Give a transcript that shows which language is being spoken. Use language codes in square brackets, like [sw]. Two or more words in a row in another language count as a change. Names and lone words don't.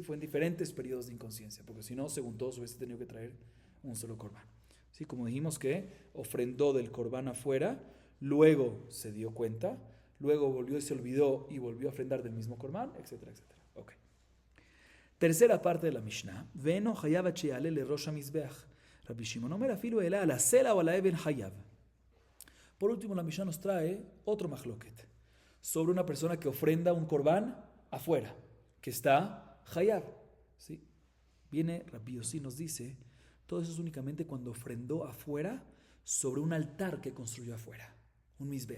[es] Fue en diferentes periodos de inconsciencia, porque si no, según todos, hubiese tenido que traer un solo corbán. ¿Sí? Como dijimos que ofrendó del corbán afuera, luego se dio cuenta, luego volvió y se olvidó y volvió a ofrendar del mismo corbán, etcétera, etcétera. Okay. Tercera parte de la Mishnah. [he] ואינו חייב שיעלה לראש המזבח. רבי שמעון אומר אפילו אלא על סלע או על אבן חייב. [es] Por último, la Mishnah nos trae otro mahloket sobre una persona que ofrenda un corbán afuera, que está hayab. ¿Sí? Viene Rabbi Yossi, nos dice, todo eso es únicamente cuando ofrendó afuera sobre un altar que construyó afuera, un mizbeach.